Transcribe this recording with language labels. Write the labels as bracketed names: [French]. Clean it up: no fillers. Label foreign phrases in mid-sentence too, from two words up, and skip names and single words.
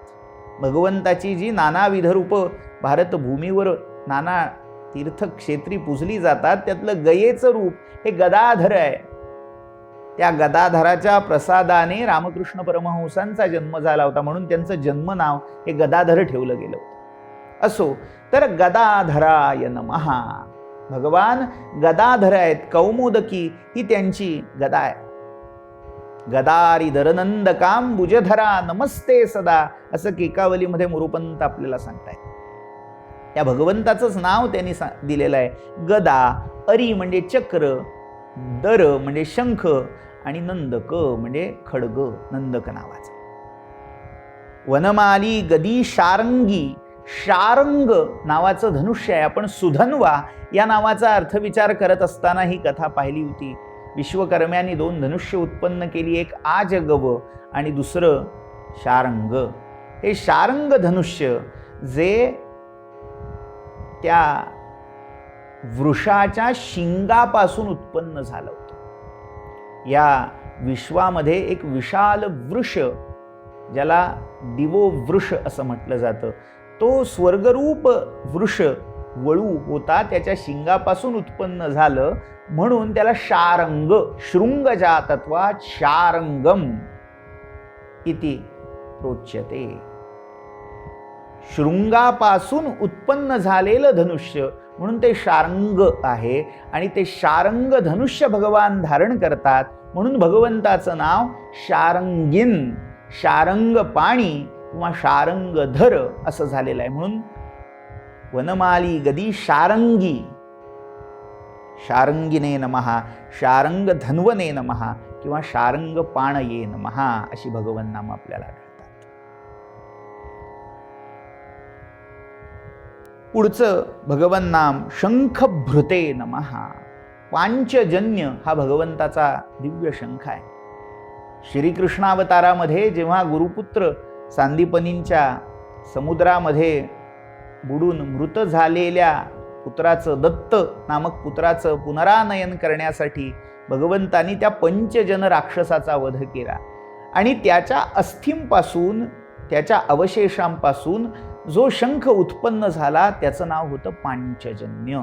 [Marathi] भगवंताची जी नानाविध रूपं भारतभूमीवर नाना तीर्थक्षेत्री पूजली जातात, त्यातलं गयेचं रूप हे गदाधर आहे. त्या गदाधराच्या प्रसादाने रामकृष्ण परमहंसांचा जन्म झाला होता, म्हणून त्यांचं जन्म नाव हे गदाधर ठेवलं गेलं होतं. असो, तर [Sanskrit] गदाधराय नमः. [Marathi] भगवान गदाधर आहेत. कौमुदकी ही त्यांची गदा आहे. [Sanskrit] गदारी दरनंदकाम भुजधरा नमस्ते सदा, [Marathi] असं केकावलीमध्ये मोरोपंत आपल्याला सांगतायत. त्या भगवंताचंच नाव त्यांनी दिलेलं आहे. गदा, अरी म्हणजे चक्र, दर म्हणजे शंख, आणि नंदक म्हणजे खड्ग, नंदक नावाचा. [Sanskrit] वनमाली गदी शारंगी, [Marathi] शारंग नावाचं धनुष्य आहे. आपण सुधन्वा या नावाचा अर्थविचार करत असताना ही कथा पाहिली होती. विश्वकर्म्यांनी दोन धनुष्य उत्पन्न केली, एक आजगव आणि दुसरं शारंग. हे शारंग धनुष्य जे त्या वृषाच्या शिंगापासून उत्पन्न झालं होतं. या विश्वामध्ये एक विशाल वृष, ज्याला दिवो वृष असं म्हटलं जातं, तो स्वर्गरूप वृष वळू होता, त्याच्या शिंगापासून उत्पन्न झालं, म्हणून त्याला शारंग, [Sanskrit] शृंग जातत्वात् शारंगम इति प्रोच्यते. [Marathi] शृंगापासून उत्पन्न झालेलं धनुष्य म्हणून ते शारंग आहे, आणि ते शारंग धनुष्य भगवान धारण करतात, म्हणून भगवंताचं नाव शारंगीन, शारंग पाणी किंवा शारंगधर असं झालेलं आहे. [Sanskrit] म्हणून वनमाली गदी शारंगी, शारंगिने नमः, शारंग धन्वने नमः किंवा शारंग पाणये नमः [Marathi] अशी भगवन नाम आपल्याला आढळतात. पुढचं भगवन नाम [Sanskrit] शंखभृते नमः. [Marathi] पांचजन्य हा भगवंताचा दिव्य शंख आहे. श्रीकृष्णावतारामध्ये जेव्हा गुरुपुत्र सांदीपनींच्या समुद्रामध्ये बुडून मृत झालेल्या पुत्राचं, दत्त नामक पुत्राचं पुनरानयन करण्यासाठी भगवंतांनी त्या पंचजन राक्षसाचा वध केला, आणि त्याच्या अस्थींपासून, त्याच्या अवशेषांपासून जो शंख उत्पन्न झाला त्याचं नाव होतं पांचजन्य.